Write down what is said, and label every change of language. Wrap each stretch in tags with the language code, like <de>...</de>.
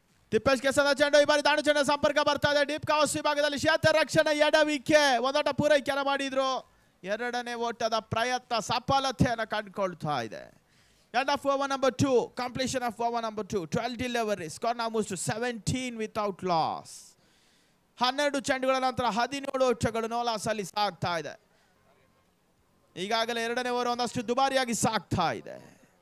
<kn>ತಿಪ್ಪೇಶ್ ಕೆಸದ ಚೆಂಡು ಈ ಬಾರಿ ದಾಂಡು ಚೆಂಡು ಸಂಪರ್ಕ ಬರ್ತಾ ಇದೆ. ಡೀಪ್ ಕವರ್ಸ್ ವಿಭಾಗದಲ್ಲಿ ಕ್ಷೇತ್ರ ರಕ್ಷಣೆ ಎಡವಿಕೆ. ಒಂದೋಟ ಪೂರೈಕೆಯನ್ನು ಮಾಡಿದ್ರು. ಎರಡನೇ ಓಟದ ಪ್ರಯತ್ನ ಸಫಲತೆಯನ್ನು ಕಂಡುಕೊಳ್ತಾ ಇದೆ.</kn> <en>End of over number 2. Completion of over number 2. 12 deliveries. Score now moves to 17 without loss.</en> <kn>12 ಚೆಂಡುಗಳ ನಂತರ 17 ಓಟಗಳು ನೋಲಾಸ್ ಅಲ್ಲಿ ಸಾಗ್ತಾ ಇದೆ. ಈಗಾಗಲೇ ಎರಡನೇ ಓವರ್ ಒಂದಷ್ಟು ದುಬಾರಿಯಾಗಿ ಸಾಗ್ತಾ ಇದೆ.</kn>